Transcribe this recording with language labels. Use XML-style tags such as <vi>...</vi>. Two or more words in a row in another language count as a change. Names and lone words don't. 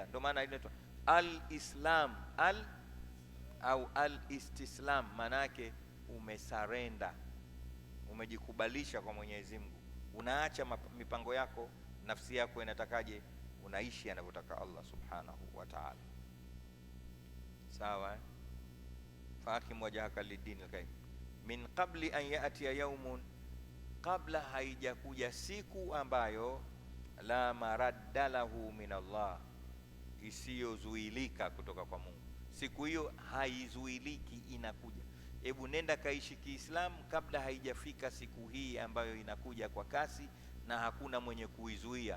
<sw>Ndio maana inaitwa al-Islam au al-istislam, manake umesarenda, umejikubalisha kwa Mwenyezi Mungu, unaacha mipango yako, nafsi yako inatakaje, unaishi anavyotaka Allah</sw> <ar>سبحانه وتعالى. Sawa, فأقم وجهك للدين القيم من قبل أن يأتي يوم,</ar> <sw>kabla haijakuja siku ambayo</sw> <ar>لا مرد له من الله,</ar> <sw>isiyozuilika kutoka kwa Mungu. Siku hiyo haizuiliki, inakuja. Hebu nenda kaishi Kiislamu kabla haijafika siku hii ambayo inakuja kwa kasi na hakuna mwenye kuizuia.</sw>